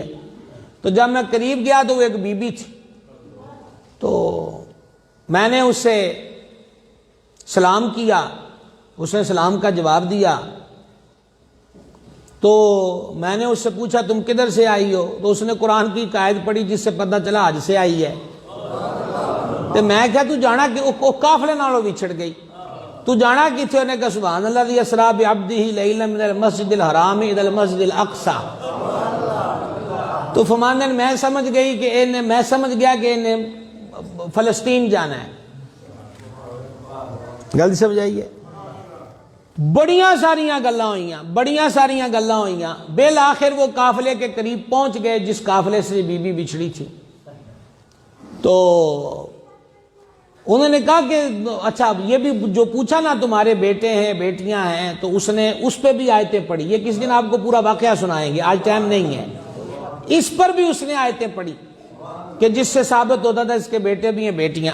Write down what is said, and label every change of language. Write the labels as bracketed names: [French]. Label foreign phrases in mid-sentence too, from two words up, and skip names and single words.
[Urdu] تو جب میں قریب گیا تو وہ ایک بی بی تھی، تو میں نے اس سے سلام کیا، اس نے سلام کا جواب دیا۔ تو میں نے اس سے پوچھا تم کدھر سے آئی ہو؟ تو اس نے قرآن کی آیت پڑھی جس سے پتہ چلا حج سے آئی ہے۔ [Punjabi] تو میں کہا تو جانا کہ وہ قافلے نالوں وچھڑ گئی، تو جانا کی تھے؟ [Urdu] انہوں نے کہا [Arabic] سبحان اللہ الذی اسریٰ بعبدہ لیلا من المسجد الحرام الی المسجد الاقصی۔ [Urdu] تو فرمانے میں سمجھ گیا کہ انہیں فلسطین جانا ہے۔ [Punjabi] غلطی سمجھ آئیے؟ بڑیاں ساریاں گلاں ہوئیاں، [Urdu] بالآخر وہ قافلے کے قریب پہنچ گئے جس قافلے سے بی بی بچھڑی تھی۔ تو انہوں نے کہا کہ اچھا یہ بھی جو پوچھا نا تمہارے بیٹے ہیں بیٹیاں ہیں، تو اس نے اس پہ بھی آیتیں پڑھی. یہ کس دن آپ کو پورا واقعہ سنائیں گے، آج ٹائم نہیں ہے. اس پر بھی اس نے آیتیں پڑھی کہ جس سے ثابت ہوتا تھا اس کے بیٹے بھی ہیں بیٹیاں.